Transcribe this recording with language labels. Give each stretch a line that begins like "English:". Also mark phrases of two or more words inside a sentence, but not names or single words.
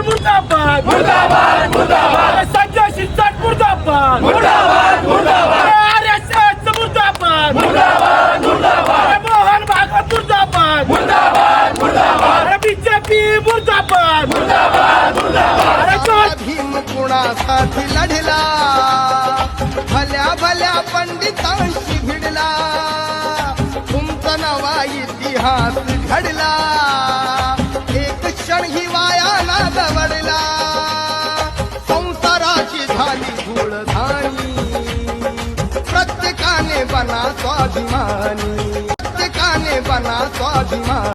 Marathi: मुर्दाबाद मुर्दाबाद मुर्दाबाद संजय शिरसाट मुर्दाबाद मुर्दाबाद मुर्दाबाद RSS मुर्दाबाद मुर्दाबाद मुर्दाबाद मोहन भागवत मुर्दाबाद मुर्दाबाद मुर्दाबाद बीजेपी मुर्दाबाद मुर्दाबाद मुर्दाबाद भीम कुणासाठी लढला भल्या भल्या पंडितांशी भिडला तुमचा नवा इतिहास घडला एक क्षण ही वायाला दवडला संसाराची झाली धूळधाणी प्रत्येकाने बना स्वाभिमानी प्रत्येकाने बना स्वाभिमानी